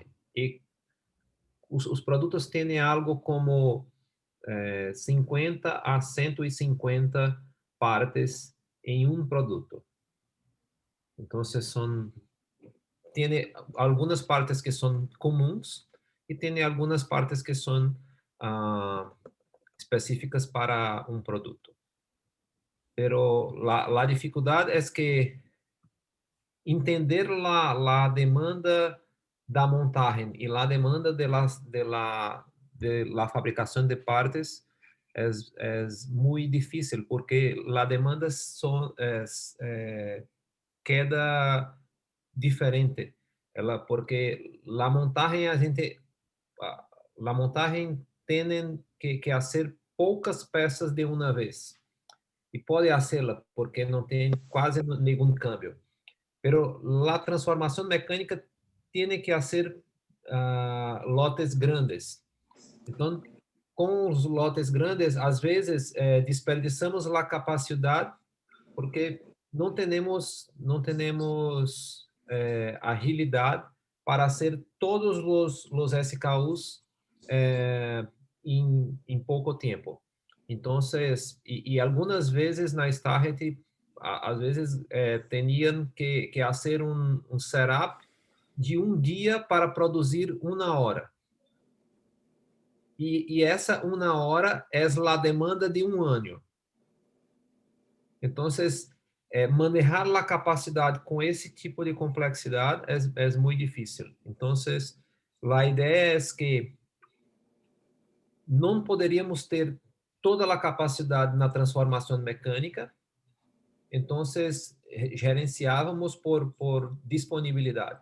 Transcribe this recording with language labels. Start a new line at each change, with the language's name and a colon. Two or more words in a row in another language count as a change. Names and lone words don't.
Portuguese: E os produtos têm algo como 50 a 150 partes em um produto. Então, tem algumas partes que são comuns e tem algumas partes que são específicas para um produto. Pero la dificuldade é que entender la demanda da montagem e la demanda de la fabricação de partes é muito difícil,
Spanish: porque la demanda queda diferente.
Portuguese: Porque la montagem tem que fazer poucas peças de uma vez. E pode fazê-la, porque não tem quase nenhum câmbio. Pero a transformação mecânica tem que fazer lotes grandes. Então, com os lotes grandes, às vezes, desperdiçamos a capacidade, porque não temos agilidade para fazer todos os SKUs em pouco tempo.
Spanish: Entonces, y algunas veces na Starrett,
Portuguese: às vezes
Spanish: tenían que hacer un setup de un día para producir una hora.
Portuguese: Y essa uma hora é a demanda de um ano. Então, manejar a capacidade com esse tipo de complexidade é muito difícil. Então, a ideia é que não poderíamos ter toda a capacidade na transformação mecânica, então gerenciávamos por disponibilidade.